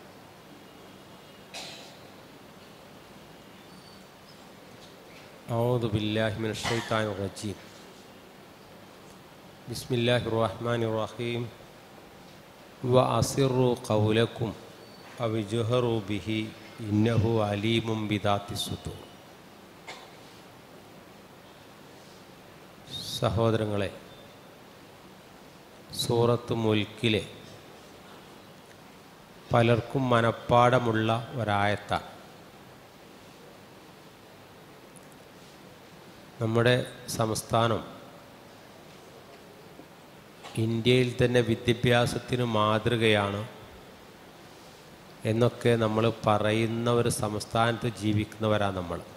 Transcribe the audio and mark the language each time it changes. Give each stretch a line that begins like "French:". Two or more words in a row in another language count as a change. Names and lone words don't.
Arabic: أعوذ بالله من الشيطان الرجيم. بسم الله الرحمن الرحيم. وأسروا قولكم أو اجهروا به إنه عليم بذات الصدور.
Malayalam: സഹോദരങ്ങളെ, സൂറത്ത് മുൽക്കിലെ പലർക്കും മനപ്പാടമുള്ള ഒരായത്താണ്. നമ്മുടെ സംസ്ഥാനം ഇന്ത്യയിൽ തന്നെ വിദ്യാഭ്യാസത്തിന് മാതൃകയാണ് എന്നൊക്കെ നമ്മൾ പറയുന്ന ഒരു സംസ്ഥാനത്ത് ജീവിക്കുന്നവരാണ് നമ്മൾ.